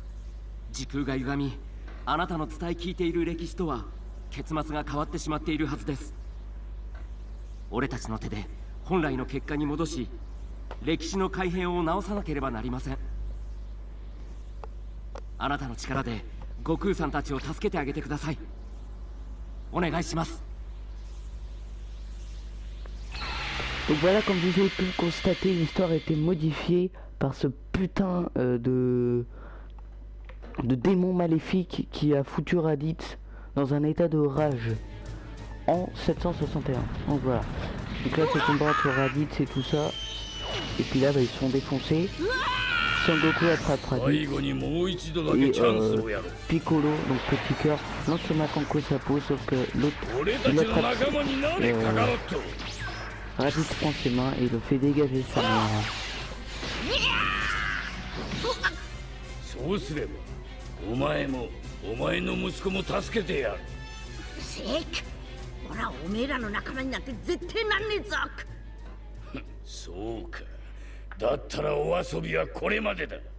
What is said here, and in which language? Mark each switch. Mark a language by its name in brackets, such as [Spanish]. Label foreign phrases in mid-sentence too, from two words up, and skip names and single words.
[Japanese] 時空が歪み、あなたの伝え聞いている歴史とは結末が変わってしまっているはずです。俺たちの手で本来の結果に戻し、歴史の改変を直さなければなりません。あなたの力で悟空さんたちを助けてあげてください。お願いします。 [French] Donc voilà, comme vous avez pu le constater, l'histoire a été modifiée par ce putain de démon maléfique qui a foutu Raditz dans un état de rage en 761. Donc voilà. Donc là c'est combat entre Raditz et tout ça. Et puis là bah, ils se sont défoncés. Son-Goku attrape Raditz. Et Piccolo, donc petit cœur, lance son Makanko Sapo, sauf que l'autre il attrape. Raditz prend ses mains et le fait dégager sa main. [Japanese] そうすればお前もお前の息子も助けてやる。せいか、ほらおめえらの仲間になって絶対なんねえぞ。そうか。だったらお遊びはこれまでだ。